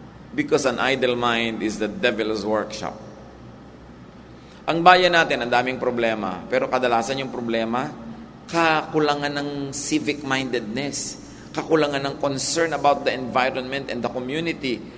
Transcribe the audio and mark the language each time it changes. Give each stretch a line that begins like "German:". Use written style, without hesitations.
English: Because an idle mind is the devil's workshop.
Filipino: Ang bayan natin, ang daming problema. Pero kadalasan yung problema, kakulangan ng civic mindedness. Kakulangan ng
English: concern about the environment and the community.